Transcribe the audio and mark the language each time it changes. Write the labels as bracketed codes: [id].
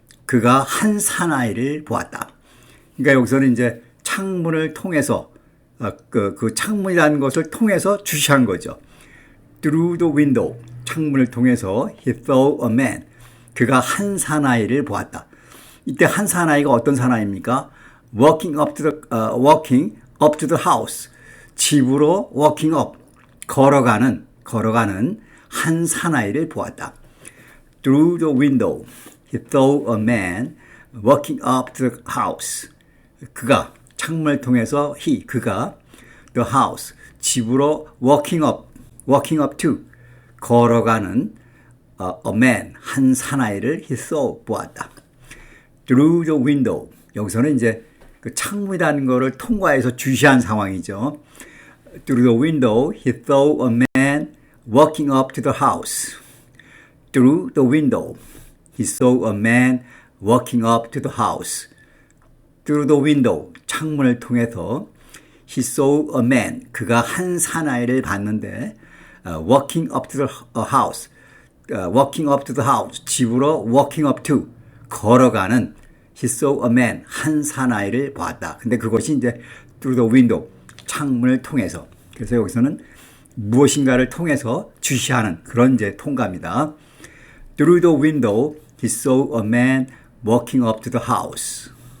[ko] 그가 한 사나이를 보았다. 그러니까 여기서는 이제 창문을 통해서, 그 창문이라는 것을 통해서 주시한 거죠. [en] Through the window. [ko] 창문을 통해서 [en] he saw a man. [ko] 그가 한 사나이를 보았다. 이때 한 사나이가 어떤 사나이입니까? [en] walking up to the house. [ko] 집으로 walking up. 걸어가는 한 사나이를 보았다. [en] Through the window. He saw a man walking up to the house. [ko] 그가 창문을 통해서 그가 the house. 집으로 [en] walking up to [ko] 걸어가는 [en] a man [ko] 한 사나이를 [en] he saw [ko] 보았다. [en] Through the window. [ko] 여기서는 이제 그 창문이라는 거를 통과해서 주시한 상황이죠. [en] Through the window, he saw a man walking up to the house. Through the window, he saw a man walking up to the house. through the window, [ko] 창문을 통해서 [en] he saw a man, [ko] 그가 한 사나이를 봤는데 [en] walking up to the house, walking up to the house, 집으로 walking up to, 걸어가는 he saw a man, [ko] 한 사나이를 보았다. 근데 그것이 이제 [en] through the window, [ko] 창문을 통해서. 그래서 여기서는 무엇인가를 통해서 주시하는 그런 이제 통가입니다. [en] Through the window, he saw a man walking up to the house.